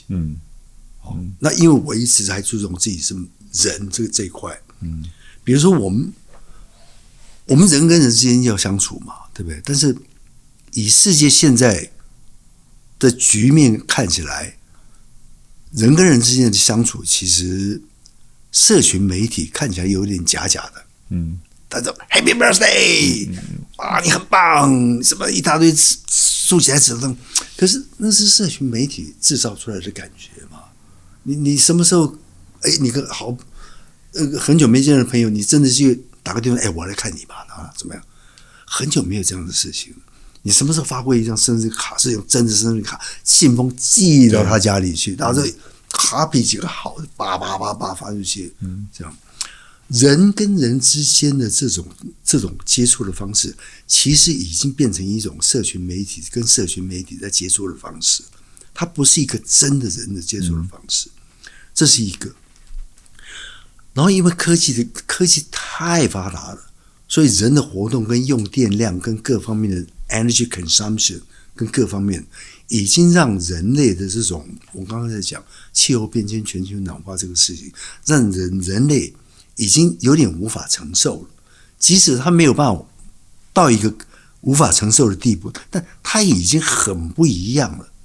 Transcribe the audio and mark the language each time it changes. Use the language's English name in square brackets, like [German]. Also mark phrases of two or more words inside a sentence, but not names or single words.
[Chinese] 那因為我一直還注重自己是人這一塊。比如說我們人跟人之間要相處嘛，對不對？但是以世界現在的局面看起來，人跟人之間的相處，其實社群媒體看起來有點假假的。他說 [English] Happy Birthday， [Chinese] 啊，你很棒，什麼一大堆豎起來指頭，可是那是社群媒體製造出來的感覺嘛？你什麼時候？哎，你個好，很久沒見的朋友，你真的去打個電話，哎，我來看你吧，啊，怎麼樣？很久沒有這樣的事情。你什麼時候發過一張生日卡？是用真的生日卡，信封寄到他家裡去，然後這卡比幾個好的，叭發出去，這樣。人跟人之間的這種接觸的方式，其實已經變成一種社群媒體跟社群媒體在接觸的方式，它不是一個真的人的接觸的方式，這是一個。然後因為科技太發達了，所以人的活動跟用電量跟各方面的 [English] energy consumption [Chinese] 跟各方面，已經讓人類的這種我剛剛在講氣候變遷、全球暖化這個事情，讓人類已經有點無法承受了。即使他沒有辦法到一個無法承受的地步，但他已經很不一樣了。